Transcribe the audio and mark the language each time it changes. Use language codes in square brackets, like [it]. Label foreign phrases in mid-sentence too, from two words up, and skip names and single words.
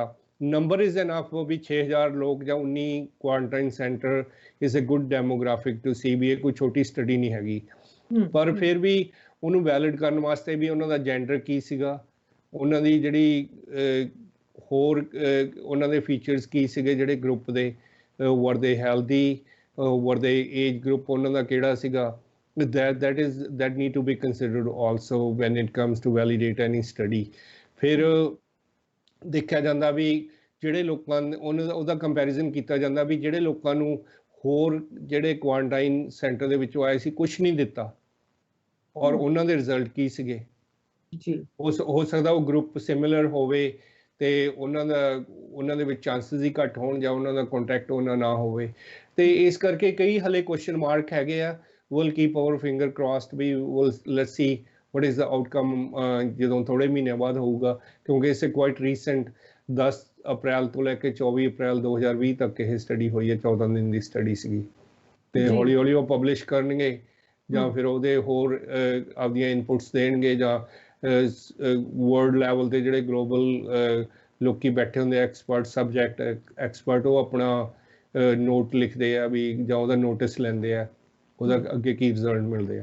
[en] number is enough [pa] ਵੀ 6000 ਲੋਕ ਜਾਂ 19 [en] quarantine centre is a good demographic to see [pa] ਵੀ ਇਹ ਕੋਈ ਛੋਟੀ ਸਟੱਡੀ ਨਹੀਂ ਹੈਗੀ। ਪਰ ਫਿਰ ਵੀ ਉਹਨੂੰ ਵੈਲਿਡ ਕਰਨ ਵਾਸਤੇ ਵੀ ਉਹਨਾਂ ਦਾ ਜੈਂਡਰ ਕੀ ਸੀਗਾ, ਉਹਨਾਂ ਦੀ ਜਿਹੜੀ ਹੋਰ ਉਹਨਾਂ ਦੇ ਫੀਚਰਸ ਕੀ ਸੀਗੇ ਜਿਹੜੇ ਗਰੁੱਪ ਦੇ, [en] were they healthy, were they age group [pa] ਉਹਨਾਂ ਦਾ ਕਿਹੜਾ ਸੀਗਾ, [en] that need to be considered also when it comes to validate any study। [pa] ਫਿਰ ਦੇਖਿਆ ਜਾਂਦਾ ਵੀ ਜਿਹੜੇ ਲੋਕਾਂ ਉਹਦਾ ਕੰਪੈਰੀਜ਼ਨ ਕੀਤਾ ਜਾਂਦਾ ਵੀ ਜਿਹੜੇ ਲੋਕਾਂ ਨੂੰ ਹੋਰ ਜਿਹੜੇ [en] quarantine centre [pa] ਦੇ ਵਿੱਚੋਂ ਆਏ ਸੀ ਕੁਛ ਨਹੀਂ ਦਿੱਤਾ ਔਰ ਉਹਨਾਂ ਦੇ ਰਿਜ਼ਲਟ ਕੀ ਸੀਗੇ। ਹੋ ਸਕਦਾ ਉਹ ਗਰੁੱਪ ਸਿਮਿਲਰ ਹੋਵੇ ਤੇ ਉਹਨਾਂ ਦੇ ਵਿੱਚ ਚਾਂਸਸ ਹੀ ਘੱਟ ਹੋਣ ਜਾਂ ਉਹਨਾਂ ਦਾ ਕੰਟੈਕਟ ਉਹਨਾਂ ਨਾ ਹੋਵੇ। ਤੇ ਇਸ ਕਰਕੇ ਕਈ ਹਲੇ [en] question mark [pa] ਹੈਗੇ ਆ। [en] will keep our finger crossed [pa] ਵੀ [en] let's see what is the outcome [pa] ਜਦੋਂ ਥੋੜੇ ਮਹੀਨਿਆਂ ਬਾਅਦ ਹੋਊਗਾ, ਕਿਉਂਕਿ ਇਸੇ [en] quite recent [pa] 10 ਅਪ੍ਰੈਲ ਤੋਂ ਲੈ ਕੇ 24 ਅਪ੍ਰੈਲ 2020 ਤੱਕ ਇਹ ਸਟੱਡੀ ਹੋਈ ਹੈ, 14 ਦਿਨ ਦੀ ਸਟੱਡੀ ਸੀਗੀ। ਤੇ ਹੌਲੀ ਹੌਲੀ ਉਹ ਪਬਲਿਸ਼ ਕਰਨਗੇ ਜਾਂ ਫਿਰ ਉਹਦੇ ਹੋਰ ਆਪਦੀਆਂ ਇਨਪੁਟਸ ਦੇਣਗੇ, ਜਾਂ [en] world level [pa] ਤੇ ਜਿਹੜੇ ਗਲੋਬਲ ਲੋਕੀ ਬੈਠੇ ਹੁੰਦੇ [en] expert, subject expert, [pa] ਉਹ ਆਪਣਾ ਨੋਟ ਲਿਖਦੇ ਆ ਵੀ ਜਾਂ ਉਹਦਾ ਨੋਟਿਸ ਲੈਂਦੇ ਆ, ਉਹਦਾ ਅੱਗੇ ਕੀ ਰਿਜ਼ਲਟ ਮਿਲਦੇ ਆ।